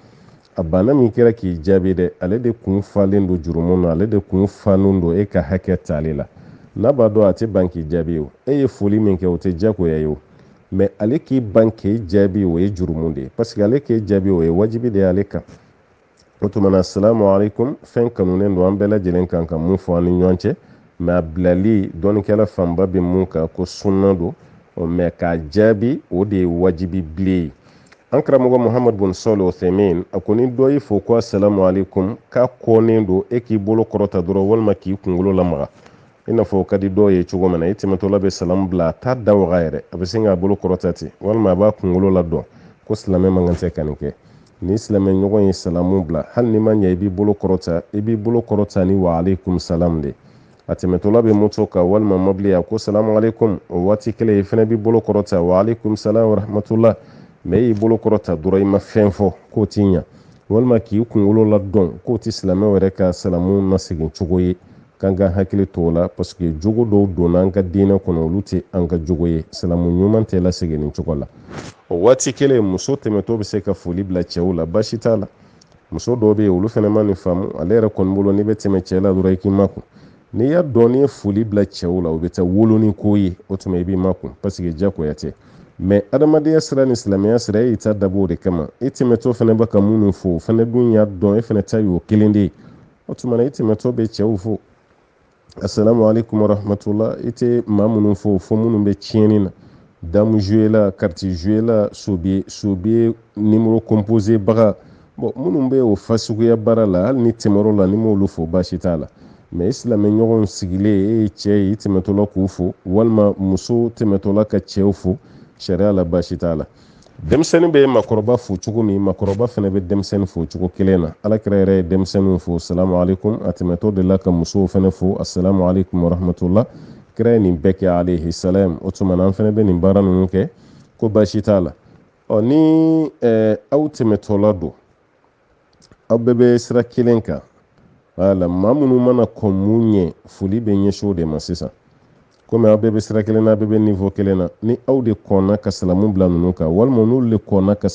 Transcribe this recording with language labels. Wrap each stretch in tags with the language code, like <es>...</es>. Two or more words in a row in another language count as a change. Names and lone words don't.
<bm>a banna min kɛra k'i jaabi dɛ ale de kun falen don jurumu na ale de kun fanen don e ka hakɛ ta ale la n'a b'a dɔn a tɛ ban k'i jaabi o e ye foli min kɛ o tɛ diyagoya ye o mɛ ale k'i ban k'i jaabi o ye jurumu de ye</bm> <fr>parce que</fr> <bm>ale k'i jaabi o ye wajibi de ye ale kan o tuma na</bm> <ar>السلام عليكم</ar> <bm>fɛn kanunen don an bɛɛ lajɛlen kan ka mun fɔ an ni ɲɔgɔn cɛ mɛ a bilali dɔɔnikɛla fanba bɛ mun kan ko sunna don mɛ k'a jaabi o de ye wajibi bilen ye an karamɔgɔ muhammad bin salih uthaymin a ko ni dɔ y'i fo ko</bm> <ar>السلام عليكم</ar> <bm>k'a kɔnen don e k'i bolo kɔrɔta dɔrɔn walima k'i kunkolo lamaga i n'a fɔ o ka di dɔw ye cogo min na i tɛmɛtɔla bɛ salamu bila a t'a da waga yɛrɛ a bɛ sin k'a bolo kɔrɔta ten walima a b'a kunkolo ladɔn ko silamɛ man kan tɛ ka nin kɛ ni silamɛ ɲɔgɔn ye salamu bila hali ni ma ɲɛ i b'i bolo kɔrɔta ni</bm> <ar>وعليكم السلام</ar> <bm>de a tɛmɛtɔla bɛ moto kan walima mobili a ko</bm> <ar>سلام عليكم</ar> <bm>o waati kelen i fɛnɛ b'i bolo kɔrɔta</bm> <ar>وعليكم السلام ورحمة الله</ar> <bm>mɛ e y'i bolo kɔrɔta dɔrɔn i ma fɛn fɔ k'o t'i ɲa walima k'i kunkolo ladɔn k'o tɛ silamɛw yɛrɛ ka salamu nasegin cogo ye k'an ka hakili to o la</bm> <fr>parce que</fr> <bm>jogo dɔw donna an ka diinɛ kɔnɔ olu tɛ an ka jogo ye salamu ɲuman tɛ lasegin nin cogo la o waati kelen muso tɛmɛtɔ bɛ se ka foli bila cɛw la baasi t'a la muso dɔw bɛ yen olu fana ma nin faamu ale yɛrɛ kɔni bolo n'i bɛ tɛmɛ cɛ la dɔrɔn i k'i makun n'i y'a dɔn n'i ye foli bila cɛw la o bɛ taa wolo ni ko ye o tuma i b'i makun</bm> <fr>parce que</fr> <bm>diyagoya tɛ mɛ adamadenya sira ni silamɛya sira e y'i ta dabɔ o de kama i tɛmɛtɔ fana bɛ ka minnu fo o fana dun y'a dɔn e fana ta y'o kelen de ye o tuma na i tɛmɛtɔ bɛ cɛw fo</bm> <ar>السلام عليكم ورحمة الله</ar> <bm>i tɛ maa minnu fo minnu bɛ tiɲɛni na damu</bm> <fr>joué la carte joué la sobiye numéro</fr> <bm>composé baga bon minnu bɛ o fasuguya baara la hali ni tɛmɛr'o la ni m'olu fo baasi t'a la mɛ i silamɛ ɲɔgɔn sigilen e ye cɛ ye i tɛmɛtɔla k'u fo walima muso tɛmɛtɔla ka cɛw fo sariya la baasi t'a la denmisɛnnin bɛ makɔrɔba fo cogo min makɔrɔba fana bɛ denmisɛnnin fo cogo kelen na alakira yɛrɛ ye denmisɛnninw fo</bm> <ar>سلام عليكم</ar> <bm>a tɛmɛtɔ de la ka musow fana fo</bm> <ar>السلام عليكم ورحمة الله</ar> <bm>kira ye nin bɛɛ kɛ</bm> <ar>عليه السلام</ar> <bm>o tuma na an fana bɛ nin baara ninnu kɛ ko baasi t'a la ni aw tɛmɛtɔla don aw bɛɛ bɛ sira kelen kan wala maa minnu mana kɔn mun ɲɛ foli bɛ ɲɛsin o de ma sisan komi aw bɛɛ bɛ sira kelen na aw bɛɛ bɛ niveau kelen na ni aw de kɔnna ka salamu bila ninnu kan walima n'olu de kɔnna ka</bm>